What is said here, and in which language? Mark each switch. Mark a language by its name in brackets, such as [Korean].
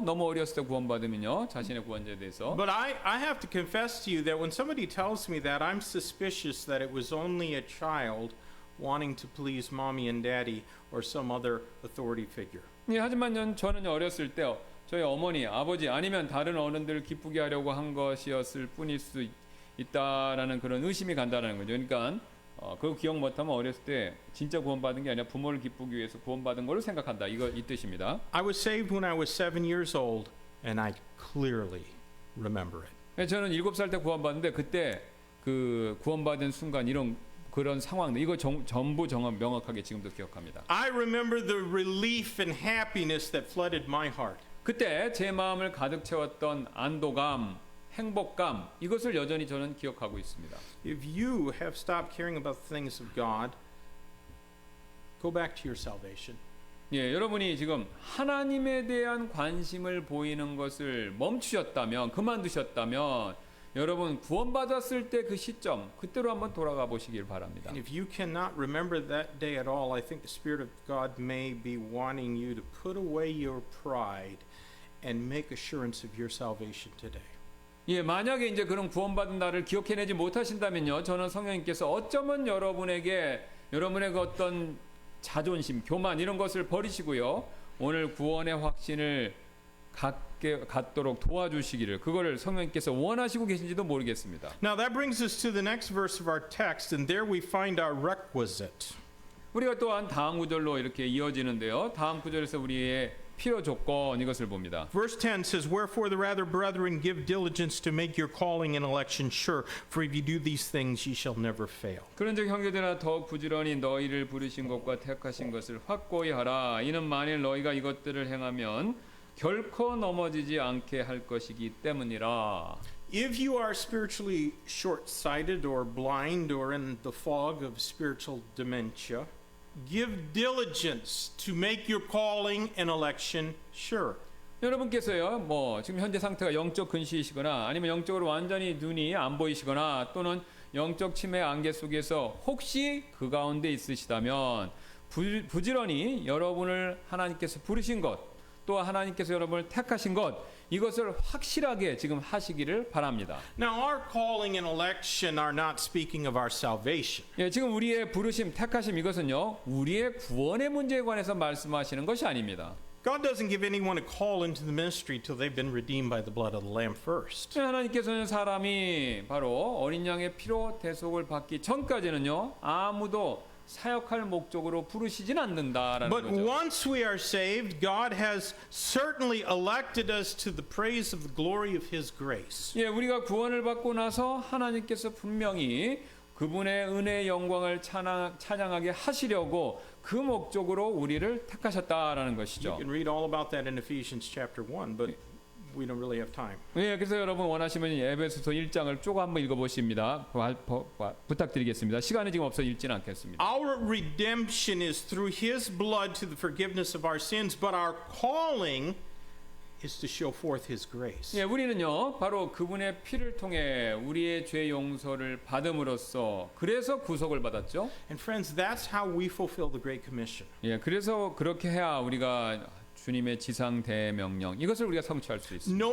[Korean] 너무 어렸을 때 구원받으면요. 자신의 구원자에 대해서. [English] But I have to confess to you that when somebody tells me that, I'm suspicious that it was only a child wanting to please mommy and daddy or some other authority figure. [Korean] 하지만 저는 어렸을 때 저희 어머니, 아버지 아니면 다른 어른들을 기쁘게 하려고 한 것이었을 뿐일 수 있다라는 그런 의심이 간다는 거죠. 그러니까 그거 기억 못하면 어렸을 때 진짜 구원받은 게 아니라 부모를 기쁘기 위해서 구원받은 걸로 생각한다. 이 뜻입니다. [English] I was saved when I was 7 years old, and I clearly remember it. [Korean] 저는 7살 때 구원받는데 그때 그 구원받은 순간 이런 그런 상황들 이거 전부 명확하게 지금도 기억합니다. [English] I remember the relief and happiness that flooded my heart. [Korean] 그때 제 마음을 가득 채웠던 안도감, 행복감 이것을 여전히 저는 기억하고 있습니다. [English] If you have stopped caring about the things of God, go back to your salvation. [Korean] 예, 여러분이 지금 하나님에 대한 관심을 보이는 것을 멈추셨다면, 그만두셨다면, 여러분 구원받았을 때 그 시점, 그때로 한번 돌아가 보시길 바랍니다. [English] And if you cannot remember that day at all, I think the Spirit of God may be wanting you to put away your pride and make assurance of your salvation today. [Korean] 예, 만약에 이제 그런 구원받은 날을 기억해내지 못하신다면요, 저는 성령님께서 어쩌면 여러분에게 여러분의 그 어떤 자존심, 교만 이런 것을 버리시고요, 오늘 구원의 확신을 갖도록 도와주시기를 그거를 성령님께서 원하시고 계신지도 모르겠습니다. [English] Now that brings us to the next verse of our text, and there we find our requisite. [Korean] 우리가 또한 다음 구절로 이렇게 이어지는데요, 다음 구절에서 우리의 필요 조건 이것을 봅니다. [English] Verse 10 says, Wherefore the rather, brethren, give diligence to make your calling and election sure, for if you do these things, ye shall never fail. [Korean] 그런즉 형제들아 더욱 부지런히 너희를 부르신 것과 택하신 것을 확고히 하라. 이는 만일 너희가 이것들을 행하면 결코 넘어지지 않게 할 것이기 때문이라. [English] If you are spiritually short-sighted or blind or in the fog of spiritual dementia, give diligence to make your calling and election sure. [Korean] 여러분께서요, 뭐 지금 현재 상태가 영적 근시이시거나 아니면 영적으로 완전히 눈이 안 보이시거나 또는 영적 치매 안개 속에서 혹시 그 가운데 있으시다면 부지런히 여러분을 하나님께서 부르신 것, 또 하나님께서 여러분을 택하신 것, 이것을 확실하게 지금 하시기를 바랍니다. [English] Now, our calling and election are not speaking of our salvation. [Korean] 예, 지금 우리의 부르심, 택하심 이것은요, 우리의 구원의 문제에 관해서 말씀하시는 것이 아닙니다. [English] God doesn't give anyone a call into the ministry till they've been redeemed by the blood of the Lamb first. [Korean] 하나님께서는 사람이 바로 어린 양의 피로 대속을 받기 전까지는요, 아무도 사역할 목적으로 부르시진 않는다라는 [English] But [Korean] 거죠. [English] once we are saved, God has certainly elected us to the praise of the glory of His grace. [Korean] 예, 우리가 구원을 받고 나서 하나님께서 분명히 그분의 은혜의 영광을 찬양하게 하시려고 그 목적으로 우리를 택하셨다라는 [English] You [Korean] 것이죠. [English] can read all about that in Ephesians chapter 1, but we don't really have time. [Korean] 예, 그래서 여러분 원하시면 에베소서 1장을 쭉 한번 읽어보십니다. 부탁드리겠습니다. 시간이 지금 없어 읽지는 않겠습니다. [English] Our redemption is through His blood to the forgiveness of our sins, but our calling is to show forth His grace. [Korean] 예, 우리는요 바로 그분의 피를 통해 우리의 죄 용서를 받음으로써 그래서 구속을 받았죠. [English] And friends, that's how we fulfill the Great Commission. [Korean] 예, 그래서 그렇게 해야 우리가 주님의 지상 대명령 이것을 우리가 성취할 수 있습니다.